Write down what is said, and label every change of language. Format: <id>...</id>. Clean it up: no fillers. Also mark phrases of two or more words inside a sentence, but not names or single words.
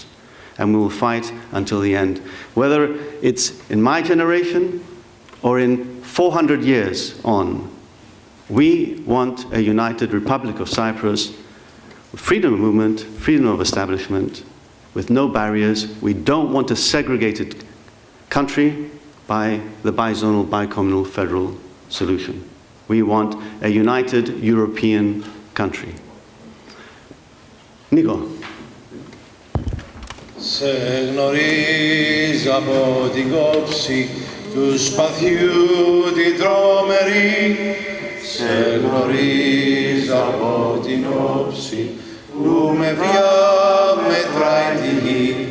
<en>And we will fight until the end. Whether it's in my generation or in 400 years on, we want a united Republic of Cyprus with freedom of movement, freedom of establishment, with no barriers. We don't want a segregated country by the bizonal, bicommunal federal solution. We want a united European country. Nico.</en> <el>Σε γνωρίζω από την κόψη του σπαθιού την τρομερή. Σε γνωρίζω από την όψη που με διαμετράει τη γη.</el>